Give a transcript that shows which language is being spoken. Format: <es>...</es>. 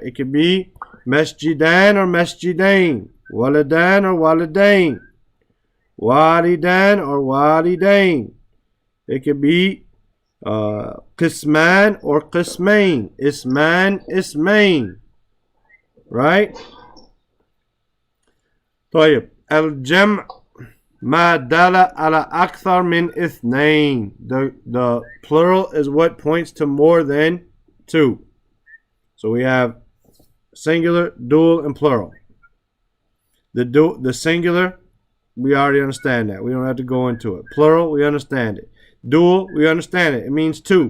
<en>It could be masjidan or masjidain, waladan or waladain, walidan or walidain. It could be qisman or qismain, isman, ismain. Right?</en> <ar>طيب الجمع ما دل على أكثر من اثنين.</ar> <en>The plural is what points to more than two. So we have singular, dual, and plural. The singular, we already understand that. We don't have to go into it. Plural, we understand it. Dual, we understand it. It means two.</en>